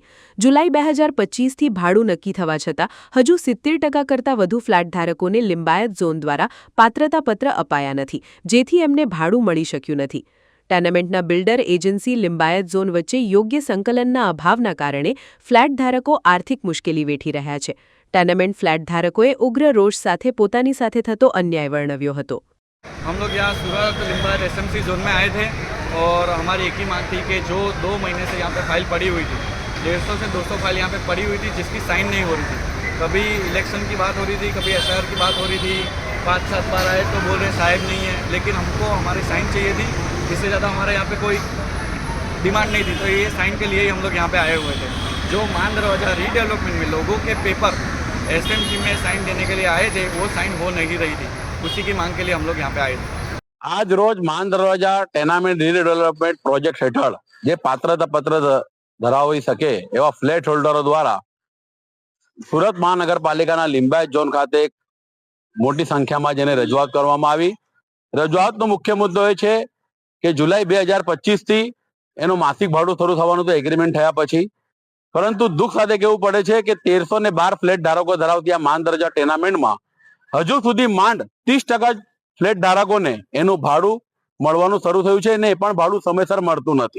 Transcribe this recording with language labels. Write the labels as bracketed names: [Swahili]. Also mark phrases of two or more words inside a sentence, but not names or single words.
[Gujarati] જુલાઈ 2025થી ભાડું નક્કી થવા છતાં હજુ 70% કરતાં વધુ ફ્લેટ ધારકોને લિંબાયત ઝોન દ્વારા પાત્રતાપત્ર અપાયા નથી, જેથી એમને ભાડું મળી શક્યું નથી। ટેનામેન્ટના બિલ્ડર એજન્સી લિંબાયત ઝોન વચ્ચે યોગ્ય સંકલનના અભાવના કારણે ફ્લેટ ધારકો આર્થિક મુશ્કેલી વેઠી રહ્યા છે। ટેનામેન્ટ ફ્લેટ ધારકોએ ઉગ્ર રોષ સાથે પોતાની સાથે થતો અન્યાય વર્ણવ્યો હતો। [Hindi] हम लोग यहाँ सूरत लिंबायत [English] SMC zone [Hindi] में आए थे और हमारी एक ही मांग थी कि जो 2 महीने से यहाँ पे फाइल पड़ी हुई थी, 150 से 200 फाइल यहाँ पे पड़ी हुई थी जिसकी साइन नहीं हो रही थी। कभी इलेक्शन की बात हो रही थी, कभी एसआर की बात हो रही थी। 5-7 बार आए तो बोल रहे साहब नहीं है, लेकिन हमको हमारी साइन चाहिए थी। इससे ज़्यादा हमारे यहाँ पे कोई डिमांड नहीं थी, तो ये साइन के लिए ही हम लोग यहाँ पे आए हुए थे। जो मान दरवाजा रीडेवलपमेंट में लोगों के पेपर एसएमसी में साइन देने के लिए आए थे, वो साइन हो नहीं रही थी। उसी की मांग के लिए हम लोग यहाँ पे आए थे। [Gujarati] આજ રોજ માન દરવાજા ટેનામેન્ટ રીડેવલપમેન્ટ પ્રોજેક્ટ હેઠળ જે પાત્રતા પત્ર ધરાવી શકે એવા ફ્લેટ હોલ્ડરો દ્વારા સુરત મહાનગરપાલિકાના લિંબાયત ઝોન ખાતે મોટી સંખ્યામાં જેને રજૂઆત કરવામાં આવી। રજૂઆતનો મુખ્ય મુદ્દો એ છે કે જુલાઈ 2025થી એનું માસિક ભાડું શરૂ થવાનું તો એગ્રીમેન્ટ થયા પછી, પરંતુ દુઃખ સાથે કહેવું પડે છે કે 1312 ફ્લેટ ધારકો ધરાવતી આ માન દરવાજા ટેનામેન્ટમાં હજુ સુધી માંડ 30% ફ્લેટ ધારકોને એનું ભાડું મળવાનું શરૂ થયું છે અને એ પણ ભાડું સમયસર મળતું નથી।